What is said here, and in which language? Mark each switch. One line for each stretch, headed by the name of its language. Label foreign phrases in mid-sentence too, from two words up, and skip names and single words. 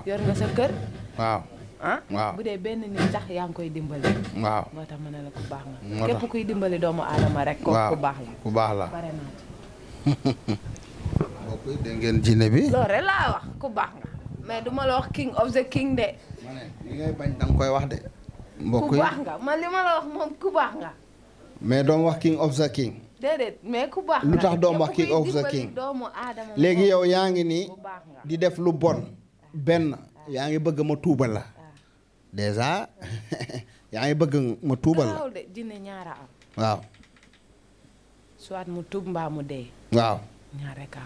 Wolof: yor nga sa kër. waaw. waaw bu dee benn nit sax yaa ngi koy dimbali. waaw moo tax ma ne la ku baax nga. moo tax képp kuy dimbali doomu aadama rek. waaw ku baax la ku baax la. bare naa ci. mbokk yi dégg ngeen jinne bi. loolu rek laa wax ku baax nga mais du ma la wax
English: king of the king
Wolof: de. ma ne li ngay bañ da nga koy wax de. mbokk ku yi baax nga man li ma la wax moom ku baax nga. mais doom wax
English: king of the king.
Wolof: déedéet mais ku baax nga lu tax doom wax
English: king of the king.
Wolof: léegi yow yaa ngi nii di def lu bon benn yaa ngi bëgg ma tuubal la déjà yaa ngi bëgg ma tuubal la. de jinne ñaara am. waaw. soit mu tuub mbaa mu dee. waaw. ñaare kaaw.